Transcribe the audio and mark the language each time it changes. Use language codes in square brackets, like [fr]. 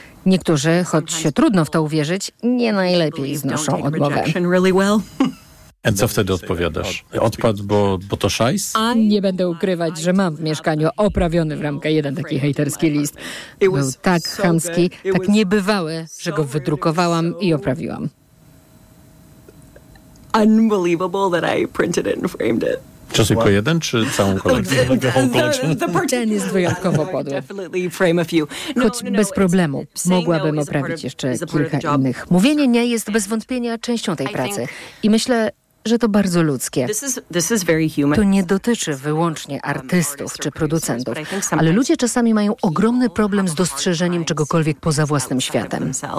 [pl] Niektórzy, choć się trudno w to uwierzyć, nie najlepiej znoszą odmowę. A co wtedy odpowiadasz? Odpadł, bo to szajs? Nie będę ukrywać, że mam w mieszkaniu oprawiony w ramkę jeden taki hejterski list. Był tak chamski, tak niebywały, że go wydrukowałam i oprawiłam. [en] Unbelievable that I printed it and framed it. [pl] Czy tylko jeden, czy całą kolekcję? Ten jest wyjątkowo podły. Choć bez problemu, mogłabym oprawić jeszcze kilka innych. Mówienie nie jest bez wątpienia częścią tej pracy. I myślę, że to bardzo ludzkie. To nie dotyczy wyłącznie artystów czy producentów, ale ludzie czasami mają ogromny problem z dostrzeżeniem czegokolwiek poza własnym światem.